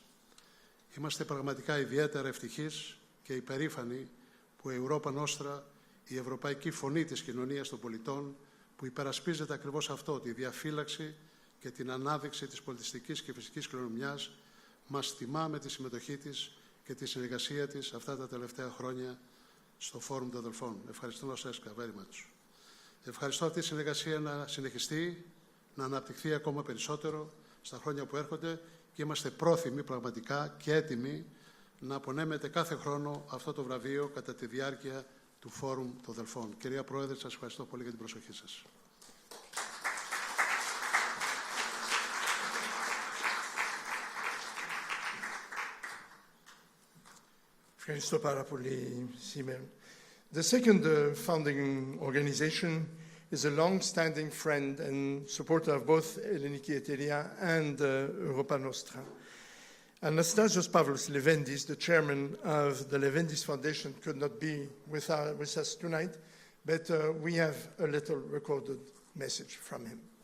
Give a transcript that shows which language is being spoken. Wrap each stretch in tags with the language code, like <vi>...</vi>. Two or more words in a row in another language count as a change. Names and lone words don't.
<el>Είμαστε πραγματικά ιδιαίτερα ευτυχείς και υπερήφανοι που η Ευρώπα Νόστρα, η ευρωπαϊκή φωνή της κοινωνίας των πολιτών, που υπερασπίζεται ακριβώς αυτό, τη διαφύλαξη και την ανάδειξη της πολιτιστικής και φυσικής κληρονομιάς, μας τιμά με τη συμμετοχή της και τη συνεργασία της αυτά τα τελευταία χρόνια στο Φόρουμ των Αδελφών. Ευχαριστώ σας,</el> <en>very much.</en> <el>Ευχαριστώ αυτή η συνεργασία να συνεχιστεί, να αναπτυχθεί ακόμα περισσότερο στα χρόνια που έρχονται και είμαστε πρόθυμοι πραγματικά και έτοιμοι να απονέμετε κάθε χρόνο αυτό το βραβείο κατά τη διάρκεια του Φόρουμ των Αδελφών. Κυρία Πρόεδρε, σας ευχαριστώ πολύ για την προσοχή σας. Ευχαριστώ πάρα πολύ, Σίμεων.</el> <en>The second founding organization is a long-standing friend and supporter of both Ελληνική Εταιρεία and Europa Nostra. Anastasios Pavlos Levendis, the chairman of the Levendis Foundation, could not be with us tonight, but we have a little recorded message from him.</en>